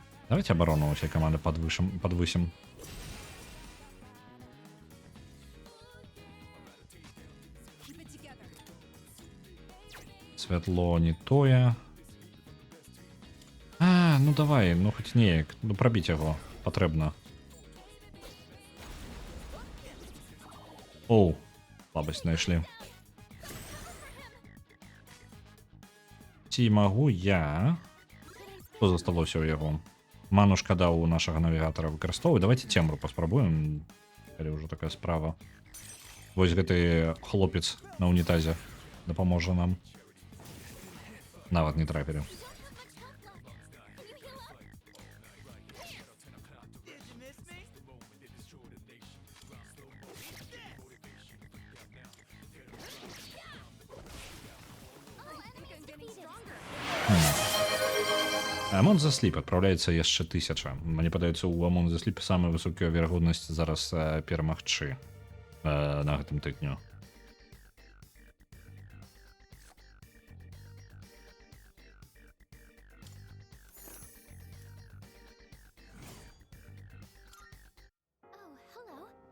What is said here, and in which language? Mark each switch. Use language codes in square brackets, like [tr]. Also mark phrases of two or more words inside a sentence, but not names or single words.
[ru] Давайте оборону у всей команды подвысим. [en] Keep it together. [be] Светло не тое. [uk] Ну давай, ну хоч неяк. Ну пробіть його. Потрібно. Оу. [be] Слабость знайшли. Ці магу я... [uk] Що засталося у яго? [be] Ману шкада у нашага навігатора выкарыстоўваць. Давайте цемру паспрабуем. Калі ўжо такая справа. Вось гэты хлопец на унітазе дапаможа нам. Нават не трапілі. [en] Did you miss me? [be] Amon the Sleep адпраўляецца яшчэ 1000. Мне падаецца, у Amon the Sleep самая высокая верагоднасць зараз перамагчы на гэтым тыдню. [en] Oh, hello.